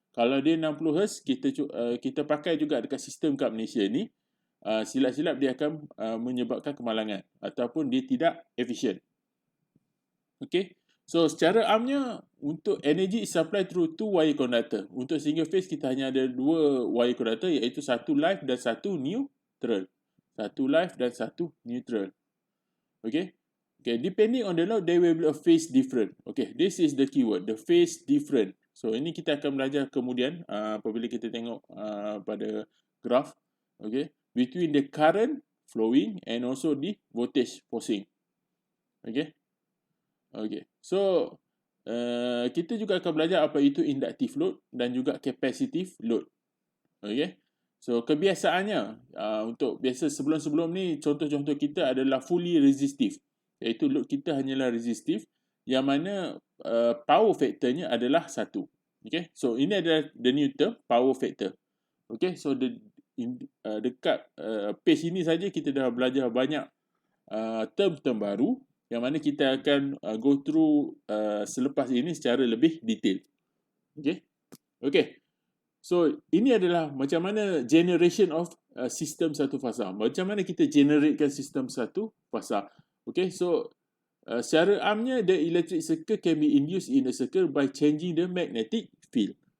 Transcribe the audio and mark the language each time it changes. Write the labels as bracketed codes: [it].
[ms] Kalau dia 60 Hz, kita pakai juga dekat sistem kat Malaysia ni, silap-silap dia akan menyebabkan kemalangan ataupun dia tidak efisien. Okay. [en] So [ms] secara amnya untuk [en] energy supply through two wire conductor. [ms] Untuk single phase kita hanya ada dua wire conductor, iaitu satu live dan satu neutral. Satu live dan satu neutral. Okay. [en] Okay, depending on the load, there will be a phase different. Okay, this is the keyword, the phase different. [ms] So, ini kita akan belajar kemudian apabila kita tengok pada graph. [en] Okay, between the current flowing and also the voltage passing. [ms] Okay. Okay, so kita juga akan belajar apa itu inductive load dan juga capacitive load. Okay. So, kebiasaannya untuk biasa sebelum-sebelum ni, contoh-contoh kita adalah fully resistive. Iaitu load kita hanyalah resistif, yang mana power factornya adalah 1. [en] Okay, so [ms] ini adalah [en] the new term, power factor. [ms] Okay, so dekat page ini saja kita dah belajar banyak term-term baru yang mana kita akan go through selepas ini secara lebih detail. Okay, okay. So ini adalah macam mana generation of sistem satu fasa. Macam mana kita generatekan sistem satu fasa. [en] Okay, so [ms] secara amnya, [en] the electric circuit can be induced in a circuit by changing the magnetic field.